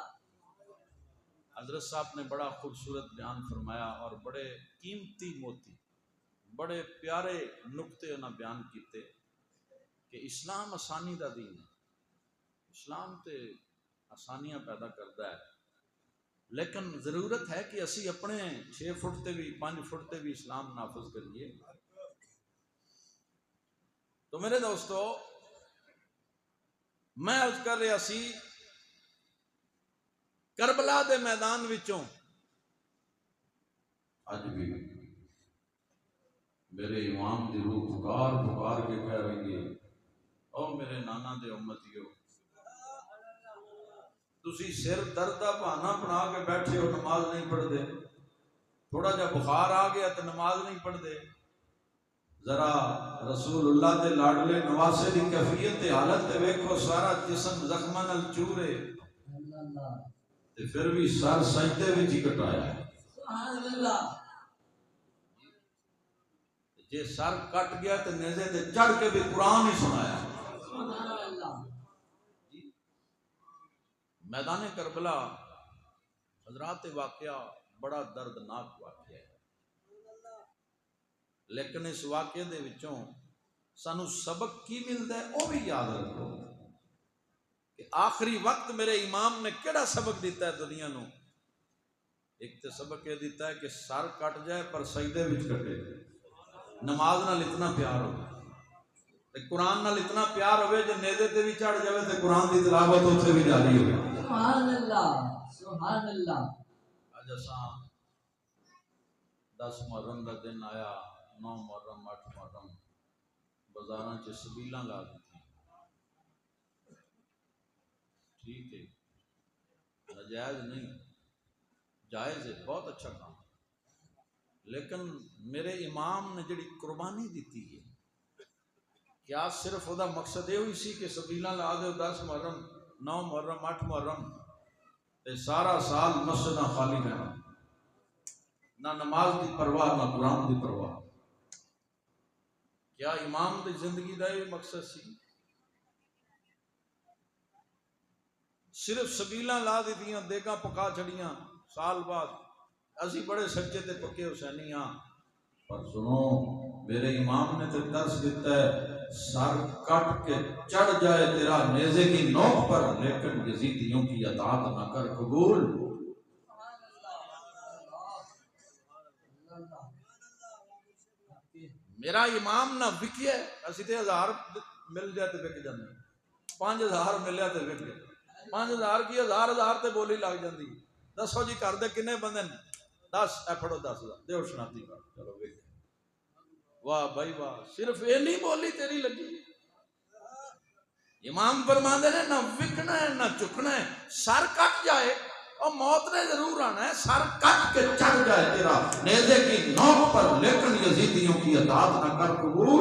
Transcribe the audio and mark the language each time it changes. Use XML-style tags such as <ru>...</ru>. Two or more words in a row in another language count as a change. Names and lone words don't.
<pa>حضرت صاحب نے بڑا خوبصورت بیان فرمایا اور بڑے قیمتی موتی، بڑے پیارے نقطے انہاں بیان کیتے کہ اسلام آسانی دا دین ہے، اسلام تے آسانیاں پیدا کرتا ہے، لیکن ضرورت ہے کہ اسی اپنے 6 فٹ تے بھی 5 فٹ تے بھی اسلام نافذ کریے۔ تو میرے دوستو، میں عرض کر رہا سی کربلا دے میدان وچوں اج بھی میرے امام دی روح پکار پکار کے کہہ رہی ہے، او میرے نانا دے امتیو، تسی سر درد دا بہانہ بنا کے بیٹھے ہو، نماز نہیں پڑھ دے، تھوڑا جا بخار آ گیا تو نماز نہیں پڑھ دے، ذرا رسول اللہ دے لاڈلے نواسے دی کیفیت تے حالت تے ویکھو، سارا جسم زخماں نال چورے تے پھر بھی سر سجدے وچ ہی کٹایا ہے۔</pa> <ar>سبحان اللہ۔</ar> <pa>جے سر کٹ گیا تو نیزے تے چڑھ کے بھی قرآن ہی سنایا۔</pa> <ar>سبحان اللہ۔</ar> <pa>میدان کربلا حضرات واقعہ بڑا دردناک واقعہ ہے، لیکن اس واقعے دے وچوں سانو سبق کی ملتا ہے وہ بھی یاد رکھو کہ آخری وقت میرے امام نے کیڑا سبق دیتا ہے دنیا نو۔ ایک تو سبق یہ دیتا ہے کہ سر کٹ جائے پر سجدے وچ کٹے، نماز نال اتنا پیار ہو، قرآن نال اتنا پیار ہوئے جو نیزے تے بھی چڑھ جاوے تے قرآن دی تلاوت اتنے بھی جاری ہوئے.</pa> <ar>سبحان اللہ سبحان اللہ.</ar> <pa>اج اساں 10 محرم دا دن آیا، 9 محرم 8 محرم بازاراں چ سبیلاں لا دتی.</pa> <ur>ٹھیک ہے، ناجائز نہیں، جائز ہے، بہت اچھا کام.</ur> <pa>لیکن میرے امام نے جڑی قربانی دیتی ہے، کیا صرف وہ مقصد یہ ہوئی سی کہ سبیلاں لا دو 10 محرم 9 محرم 8 محرم تے سارا سال مسجداں خالی رہنا، نہ نماز دی پرواہ نہ قرآن دی پرواہ؟ کیا امام دی زندگی دا یہ مقصد سی؟ صرف سبیلاں لا دیتیاں، دیگاں پکا چھڑیاں سال بعد. اسی بڑے سچے تے پکے حسینی ہاں، پر سنو میرے امام نے تے درس دیتا ہے</pa> <ur>سر کٹ کے چڑھ جائے تیرا نیزے کی نوک پر، لیکن یزیدیوں کی اطاعت نہ کر قبول.</ur> <pa>میرا امام نہ وکیا ہے، اسی تے 1000 مل جائے تے وک جاندے، 5000 ملیا تے وک گئے. 5000 کی 1000 تے بولی لگ جاندی. دسو جی کر دے کنے بندے نے 10 اے پھڑو 10,000 دیو شناتی کر چلو وک. واہ بھائی واہ، صرف یہ نہیں بولی تیری لگی. امام فرماندے نے نہ وکنا ہے نہ چکنا ہے، سر کٹ جائے اور موت نے ضرور آنا ہے،</pa> <ur>سر کٹ کے چڑھ جائے تیرا نیزے کی نوک پر، لیکن یزیدیوں کی اطاعت نہ کر قبول.</ur>